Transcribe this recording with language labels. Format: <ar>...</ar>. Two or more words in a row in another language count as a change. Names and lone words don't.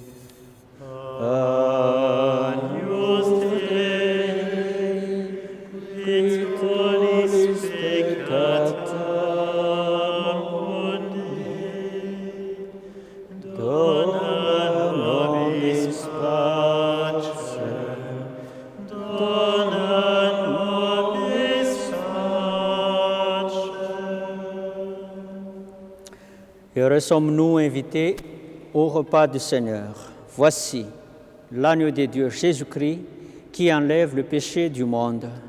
<la>Agnus Dei, qui tollis peccata mundi, dona nobis pacem, dona nobis pacem.</la> <fr>Heureux sommes-nous invités au repas du Seigneur. Voici l'agneau de Dieu, Jésus-Christ, qui enlève le péché du monde.</fr>